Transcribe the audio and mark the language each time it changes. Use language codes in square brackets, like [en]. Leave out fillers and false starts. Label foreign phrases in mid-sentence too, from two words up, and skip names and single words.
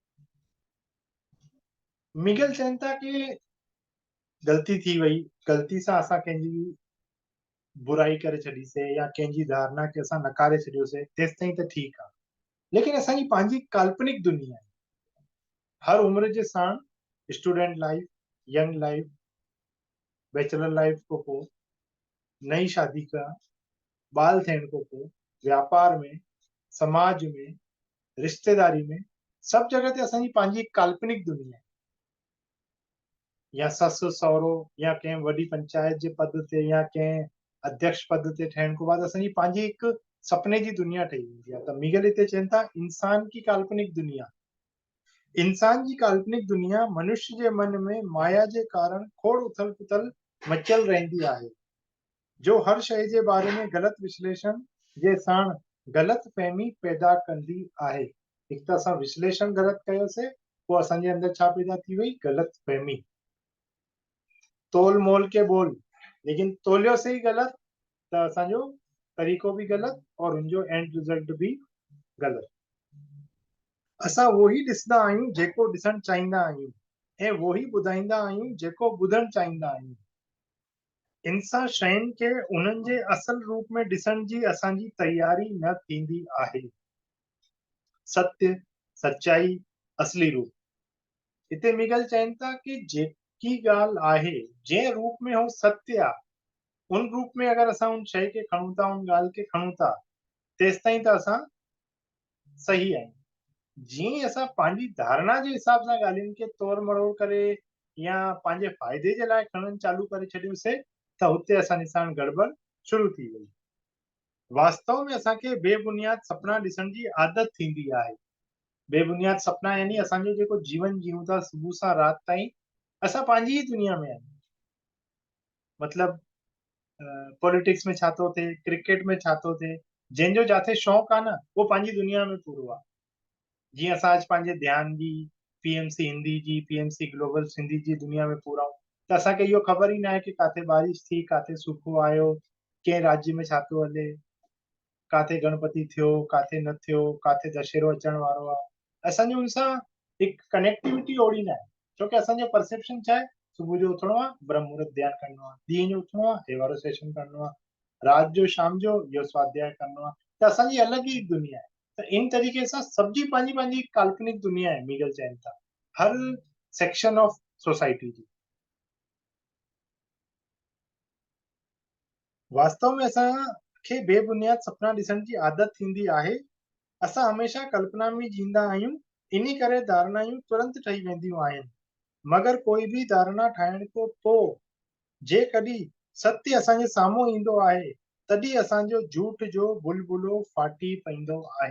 [sd] मिगल चवनि था कि ग़लती थी वई, ग़लती सां असां कंहिंजी बुराई करे छॾीसीं या कंहिंजी धारणा खे असां नकारे छॾियोसीं, तेसि ताईं त ठीकु आहे। लेकिन असांजी पंहिंजी काल्पनिक दुनिया आहे। हर उम्र जे साण [en] student life, young life, bachelor life [sd] खां पोइ, नई शादी का, ॿाल थियण खां पोइ, व्यापार में, समाज में, रिश्तेदारी में, सभु जगह ते असांजी पंहिंजी काल्पनिक दुनिया आहे। या ससु सहुरो या कंहिं वॾी पंचायत जे पद ते या कंहिं अध्यक्ष पद ते ठहण खां बाद असांजी पंहिंजी हिकु सपने जी दुनिया ठही वेंदी आहे। त मिगल हिते चवनि था [hi] इंसान की काल्पनिक दुनिया। [sd] इंसान जी काल्पनिक दुनिया मनुष्य जे मन में माया जे कारण खोड़ उथल पुथल मचियल रहंदी आहे, जो हर शइ जे बारे में ग़लति विश्लेषण जे साण ग़लति फहमी पैदा कंदी आहे। हिकु त असां विश्लेषण ग़लति कयोसीं, पोइ असांजे अंदरि छा पैदा थी वई, ग़लति फहमी। [hi] तोल मोल के बोल, [sd] लेकिन तोलियोसीं ग़लति त असांजो तरीक़ो बि ग़लति और उनजो [en] end result [sd] बि ग़लति। असां [hi] वो ही [sd] ॾिसंदा आहियूं जेको ॾिसणु चाहींदा आहियूं ऐं [hi] वो ही [sd] ॿुधाईंदा आहियूं जेको ॿुधणु चाहींदा आहियूं। इंसान शयुनि खे उन्हनि जे असल रूप में ॾिसण जी असांजी तयारी न थींदी आहे। सत्य, सच्चाई, असली रूप। हिते मिगल चवनि था कि जेकी ॻाल्हि आहे जंहिं रूप में हो सत्य आहे, उन रूप में अगरि असां उन शइ खे खणूं था, उन ॻाल्हि खे खणूं था, तेसि ताईं त असां सही आहियूं। जीअं ई असां पंहिंजी धारणा जे हिसाब सां ॻाल्हियुनि खे तोड़ मरोड़ करे या पंहिंजे फ़ाइदे जे लाइ खणणु चालू करे छॾियोसीं त हुते असांजे साण गड़बड़ शुरू थी वई। वास्तव में असांखे बेबुनियाद सपना ॾिसण जी आदत थींदी आहे। बेबुनियाद सपना यानी असांजो जेको जीवन जीऊं था सुबुह सां राति ताईं, असां पंहिंजी ई दुनिया में आहियूं। मतलब पॉलिटिक्स में छा थो थिए, क्रिकेट में छा थो थिए, जंहिंजो जिथे शौक़ु आहे न वो पंहिंजी दुनिया में पूरो आहे। जीअं असां अॼु पंहिंजे ध्यान जी पीएमसी हिंदी जी, पीएमसी ग्लोबल सिंधी जी दुनिया में पूरा आहियूं, त असांखे इहो ख़बर ई न आहे कि काथे बारिश थी, काथे सूखो आयो, कंहिं राज्य में छा थो हले, काथे गणपति थियो, काथे न थियो, काथे दशहरो अचण वारो आहे। असांजो हुन सां हिकु कनेक्टिविटी ओड़ी न आहे, छो कि असांजो परसेप्शन छा आहे, सुबुह जो उथणो आहे, ब्रह्म मुहूर्त ध्यानु करणो आहे, ॾींहं जो उथणो आहे, हे वारो सेशन करणो आहे, राति जो शाम जो इहो स्वाध्याय करणो आहे। त असांजी अलॻि ई दुनिया आहे। त इन तरीक़े सां सभजी पंहिंजी पंहिंजी काल्पनिक दुनिया आहे, मिगल चवनि था, हर [en] section of society [sd] जी। वास्तव में असांखे बेबुनियाद सपना ॾिसण जी आदत थींदी आहे। असां हमेशह कल्पना में जींदा आहियूं इन करे धारणायूं तुरंत ठही वेंदियूं आहिनि, मगर कोई बि धारणा ठाहिण खां पोइ जेकॾहिं सत्य असांजे साम्हूं ईंदो आहे तॾहिं असांजो झूठ जो बुलबुलो फाटी पईंदो आहे।